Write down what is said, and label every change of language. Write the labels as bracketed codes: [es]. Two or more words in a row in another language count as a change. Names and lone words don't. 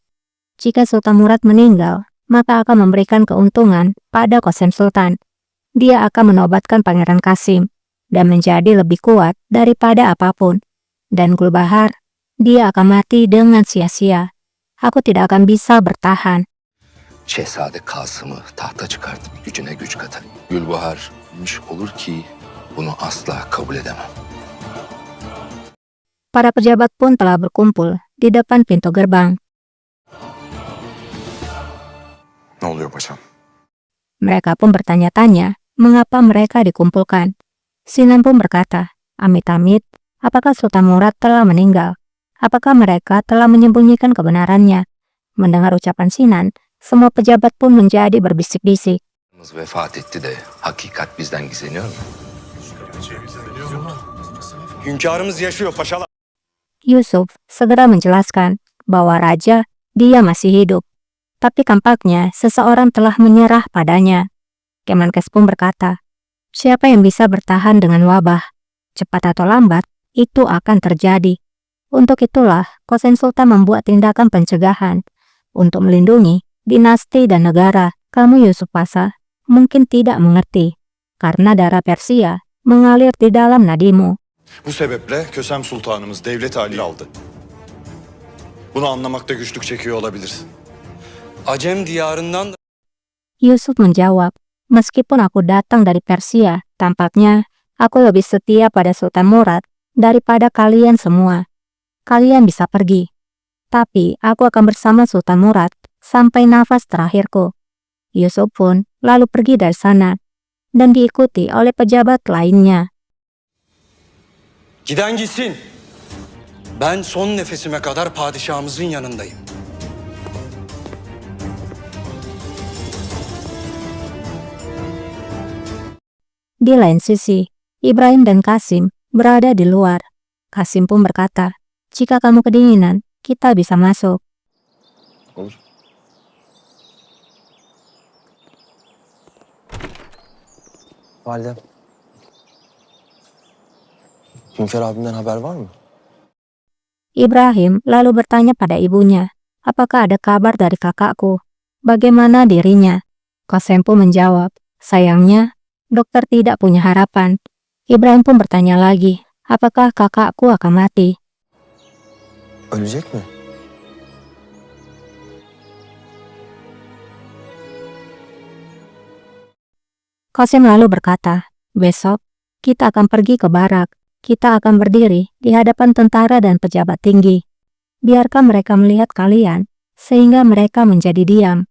[id] Jika Sultan Murad meninggal, maka akan memberikan keuntungan pada Qasem Sultan. Dia akan menobatkan Pangeran Kasim dan menjadi lebih kuat daripada apapun. Dan Gulbahar, dia akan mati dengan sia-sia. Aku tidak akan bisa bertahan. [tr] Şehzade Kasım'ı tahta çıkartıp gücüne güç katan Gülbahar bilmiş olur ki bunu asla kabul edemem. [id] Para pejabat pun telah berkumpul di depan pintu gerbang. [tr] Ne oluyor paşam? [id] Mereka pun bertanya-tanya mengapa mereka dikumpulkan. Sinan pun berkata, amit-amit, apakah Sultan Murad telah meninggal? Apakah mereka telah menyembunyikan kebenarannya? Mendengar ucapan Sinan, semua pejabat pun menjadi berbisik-bisik. [tr] Vefat etti de hakikat bizden gizleniyor mu? hünkârımız yaşıyor paşalar. [id] Yusuf segera menjelaskan bahwa raja dia masih hidup. Tapi tampaknya seseorang telah menyerah padanya. Kemenkes pun berkata, siapa yang bisa bertahan dengan wabah? Cepat atau lambat, itu akan terjadi. Untuk itulah, Qasem Sultan membuat tindakan pencegahan untuk melindungi dinasti dan negara. Kamu Yusuf Pasha mungkin tidak mengerti, karena darah Persia mengalir di dalam nadimu. [tr] Bu sebeple Kösem Sultanımız devlet hali aldı. Bunu anlamakta güçlük çekiyor olabilirsin. Acem diyarından [id] Yusuf menjawab, Meskipun aku datang dari Persia, tampaknya aku lebih setia pada Sultan Murad daripada kalian semua. Kalian bisa pergi, tapi aku akan bersama Sultan Murad sampai nafas terakhirku. Yusuf pun lalu pergi dari sana dan diikuti oleh pejabat lainnya. [tr] Giden gitsin. Ben son nefesime kadar padişahımızın yanındayım. [id] Di lain sisi, Ibrahim dan Kasim berada di luar. Kasim pun berkata, "Jika kamu kedinginan, kita bisa masuk." [tr] Olur. Validem. Hünkâr abimden haber var mı? [id] Ibrahim lalu bertanya pada ibunya, apakah ada kabar dari kakakku? Bagaimana dirinya? Qasim pun menjawab, sayangnya, dokter tidak punya harapan. Ibrahim pun bertanya lagi, apakah kakakku akan mati? [tr] Ölecek mi? [id] Qasim lalu berkata, besok kita akan pergi ke barak. Kita akan berdiri di hadapan tentara dan pejabat tinggi. Biarkan mereka melihat kalian, sehingga mereka menjadi diam.